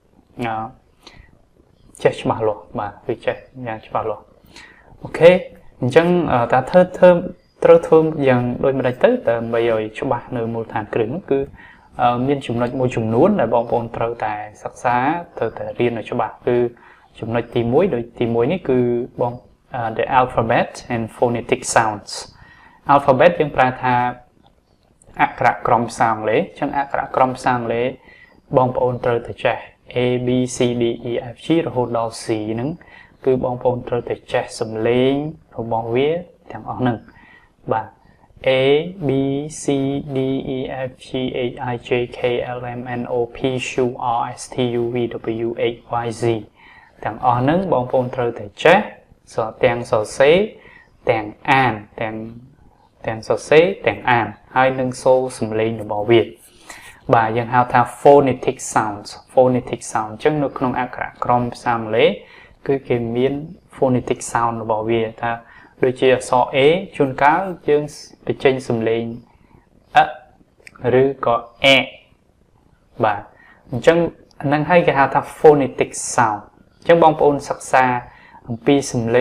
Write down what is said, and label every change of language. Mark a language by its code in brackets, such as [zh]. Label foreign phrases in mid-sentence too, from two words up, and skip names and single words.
[km] ចេះច្បាស់លាស់បាទគឺចេះយ៉ាងច្បាស់លាស់អូខេអញ្ចឹងតើត្រូវធ្វើយ៉ាងដូចម្តេចទៅដើម្បីឲ្យច្បាស់នៅមូលដ្ឋានគ្រឹះនោះគឺមានចំណុចមួយចំនួនដែលបងប្អូនត្រូវតែសិក្សាត្រូវតែរៀនឲ្យច្បាស់គឺចំណុចទី1ដូចទី1នេះគឺ [en] the alphabet and phonetic sounds alphabet [km] យើងប្រើថាអក្សរក្រមភាសាអង់គ្លេសអញ្ចឹងអក្សរក្រមភាសាអង់គ្លេសបងប្អូនត្រូវតែចេះ [en] A B C D E F G [km] រហូតដល់ C ហ្នឹងគឺបង ប្អូនត្រូវតែចេះសំឡេងរបស់វាទាំងអស់ហ្នឹងបាទ [en] A B C D E F G H I J K L M N O P Q R S T U V W X Y Z [km] ទាំងអស់ហ្នឹងបងប្អូនត្រូវតែចេះទាំងសរសេរទាំងអានទាំងសរសេរទាំងអានហើយនឹងសូរសំឡេងរបស់វាបាទយើងហៅថា [en] phonetic sounds [km] អញ្ចឹងនៅក្នុងអក្សរក្រមភាសាអង់គ្លេសគឺគេមាន [en] phonetic sound [km] របស់វាថាដូចជាអក្សរ A ជួនកាលយើងបញ្ចេញសំឡេងឬក៏អបាទអញ្ចឹងហ្នឹងហើយគេហៅថា [en] phonetic sound [km] អញ្ចឹងបងប្អូនសិក្សាអំពីសំឡេង